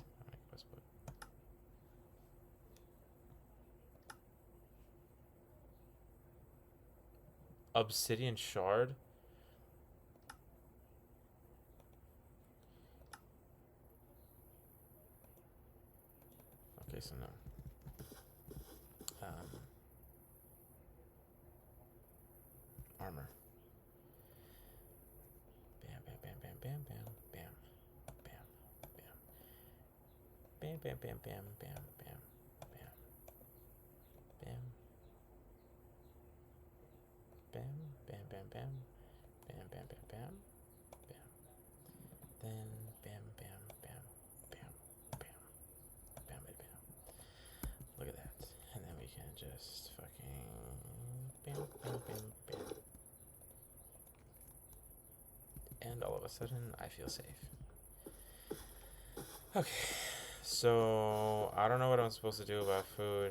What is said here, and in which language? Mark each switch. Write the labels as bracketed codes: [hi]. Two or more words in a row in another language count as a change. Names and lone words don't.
[en] Quest book. Obsidian Shard? Okay, so no. Armor. Bam, bam, bam, bam, bam, bam, bam, bam, bam. Bam, bam, bam, bam, bam, bam, bam, bam. Bam, bam, bam, bam, bam, bam, bam, bam, bam. Then bam, bam, bam, bam, bam, bam, bam, bam. Look at that. And then we can just fucking bam, bam, bam, bam. And all of a sudden, I feel safe. Okay, so I don't know what I'm supposed to do about food.